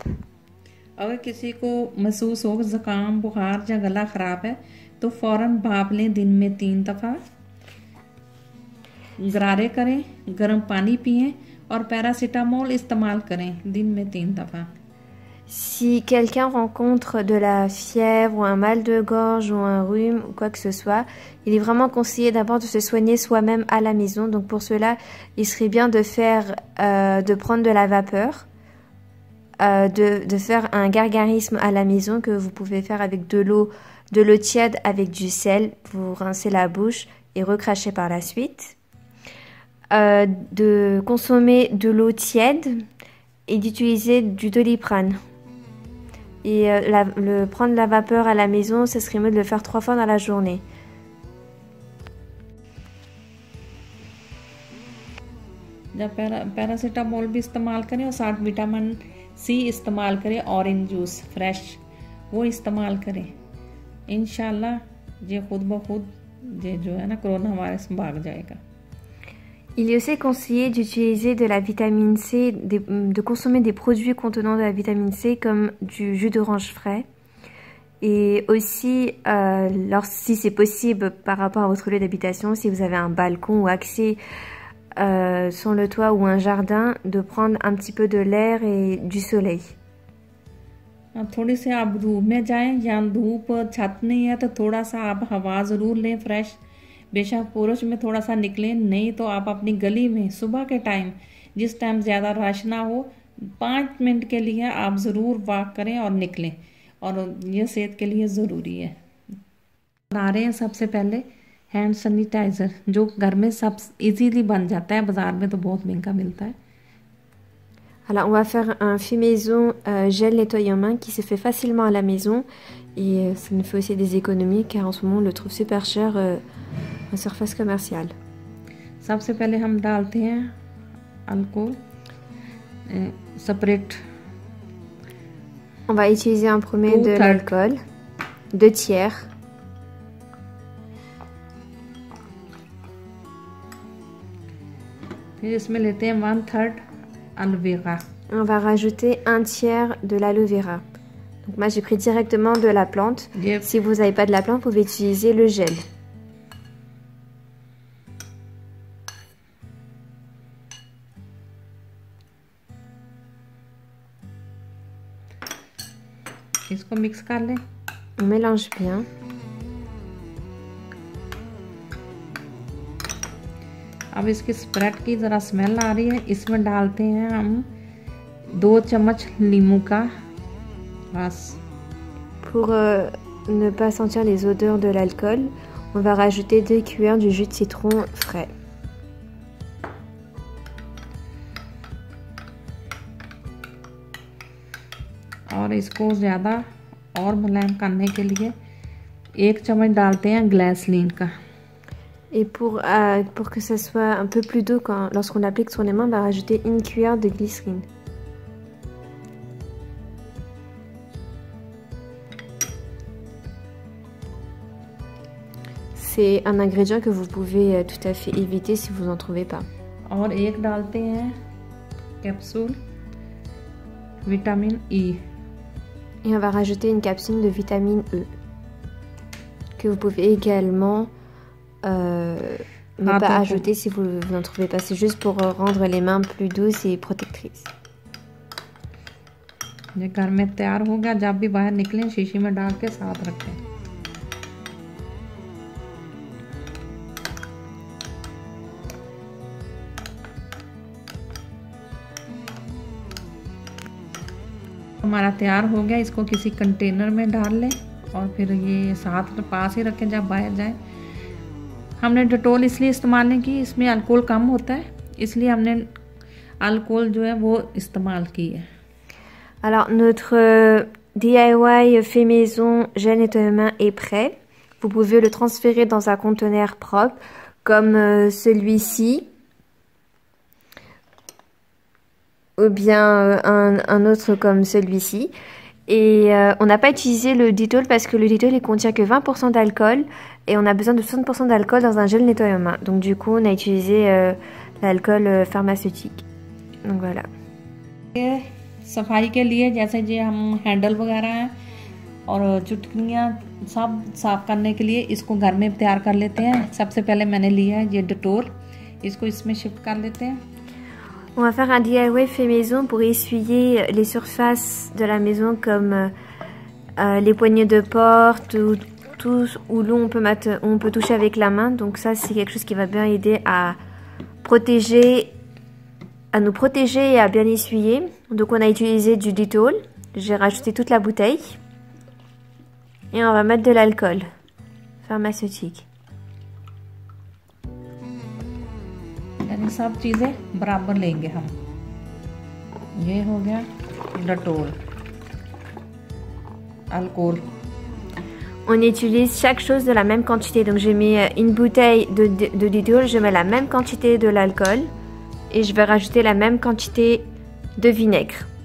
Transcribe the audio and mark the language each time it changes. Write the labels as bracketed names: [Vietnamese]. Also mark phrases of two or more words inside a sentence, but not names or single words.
[Hindi] अगर किसी को महसूस हो ज़ुकाम, बुखार या गला ख़राब है तो फ़ौरन भाप लें दिन में 3 दफ़ा। गरारे करें, गर्म पानी पिएं और पैरासीटामोल इस्तेमाल करें दिन में 3 दफ़ा। [French] Si quelqu'un rencontre de la fièvre ou un mal de gorge ou un rhume ou quoi que ce soit, il est vraiment conseillé d'abord de se soigner soi-même à la maison. Donc pour cela, il serait bien de prendre de la vapeur, de faire un gargarisme à la maison que vous pouvez faire avec de l'eau tiède avec du sel. Vous rincez la bouche et recrachez par la suite. De consommer de l'eau tiède et d'utiliser du Doliprane. Et prendre la vapeur à la maison, ce serait mieux de le faire 3 fois dans la journée. [Hindi] जब पैरासीटामोल भी इस्तेमाल करें और साथ विटामिन सी इस्तेमाल करें, [English] orange juice fresh [Hindi] वो इस्तेमाल करें। इंशाल्लाह ये खुद ब खुद ये जो है ना कोरोना वायरस भाग जाएगा। [French] Il est aussi conseillé d'utiliser de la vitamine C, de consommer des produits contenant de la vitamine C comme du jus d'orange frais. Et aussi, si c'est possible par rapport à votre lieu d'habitation, si vous avez un balcon ou accès sur le toit ou un jardin, de prendre un petit peu de l'air et du soleil. [Hindi] थोड़ी से आप धूप में जाएं या धूप छत नहीं है तो थोड़ा सा आप हवा ज़रूर लें फ्रेश। बेशक पुरुष में थोड़ा सा निकलें, नहीं तो आप अपनी गली में सुबह के टाइम जिस टाइम ज़्यादा रश ना हो 5 मिनट के लिए आप ज़रूर वॉक करें और निकलें, और ये सेहत के लिए ज़रूरी है। बना रहे हैं सबसे पहले [English] hand sanitizer, [Hindi] जो घर में सब इजीली बन जाता है, बाज़ार में तो बहुत महंगा मिलता है। [French] Alors, on va faire un fait maison gel nettoyant main qui se fait facilement à la maison. Et ça nous fait aussi des économies car en ce moment on le trouve super cher en surface commerciale. [Hindi] सबसे पहले हम डालते हैं [English] alcohol separate. [French] On va utiliser en premier de l'alcool, 2 tiers. [Hindi] फिर इसमें लेते हैं 1/3 aloe vera. [French] On va rajouter 1 tiers de l'aloe vera. Donc moi j'ai pris directement de la plante. Yep. Si vous n'avez pas de la plante, vous pouvez utiliser le gel. [Hindi] इसको मिक्स कर लें. [French] On mélange bien. [Hindi] अब इसकी स्प्रेड की ज़रा स्मेल आ रही है. इसमें डालते हैं हम 2 चम्मच नींबू का रस. [French] Pour ne pas sentir les odeurs de l'alcool, on va rajouter 2 cuillères du jus de citron frais. [Hindi] और इसको ज़्यादा और मुलायम करने के लिए 1 चम्मच डालते हैं ग्लिसरीन का. [French] Et pour que ça soit un peu plus doux lorsqu'on l'applique sur les mains, on va rajouter 1 cuillère de glycérine. C'est un ingrédient que vous pouvez tout à fait éviter si vous n'en trouvez pas. [Hindi] और एक डालते हैं [English] capsule vitamin E. [French] Et on va rajouter une capsule de vitamine E que vous pouvez également ne pas ajouter si vous n'en trouvez pas. C'est juste pour rendre les mains plus douces et protectrices. [Hindi] ये घर में तैयार हो गया. जब भी बाहर निकलें शीशी में डाल के साथ रखें. हमारा तैयार हो गया. इसको किसी कंटेनर में डाल लें और फिर ये साथ पास ही रखें जब बाहर जाए. हमने डेटोल इसलिए इस्तेमाल नहीं की, इसमें अल्कोहल कम होता है, इसलिए हमने अल्कोहल जो है वो इस्तेमाल की है. [French] Alors notre DIY fait maison gel nettoyant est prêt. Vous pouvez le transférer dans un conteneur propre comme celui-ci. Ou bien un autre comme celui-ci. Et on n'a pas utilisé le Dettol parce que le Dettol il contient que 20% d'alcool et on a besoin de 60% d'alcool dans un gel nettoyant main. Donc du coup on a utilisé l'alcool pharmaceutique. Donc voilà. [Hindi] सफाई के लिए जैसे जी हम हैंडल वगैरह हैं और चुटकियाँ सब साफ करने के लिए इसको घर में तैयार कर लेते हैं. सबसे पहले मैंने लिया है ये डेटोल. इसको इसमें शिफ्ट कर लेते हैं. [French] On va faire un DIY fait maison pour essuyer les surfaces de la maison comme les poignées de porte ou tout où l'eau on peut toucher avec la main. Donc ça c'est quelque chose qui va bien aider à nous protéger et à bien essuyer. Donc on a utilisé du Dettol. J'ai rajouté toute la bouteille. Et on va mettre de l'alcool pharmaceutique. [Hindi] यानी सब चीज़ें बराबर लेंगे हम. ये हो गया डेटोल, अल्कोहल. [French] On utilise chaque chose de la même quantité. Donc j'ai mis une bouteille de Dettol, je mets la même quantité de l'alcool et je vais rajouter la même quantité de vinaigre.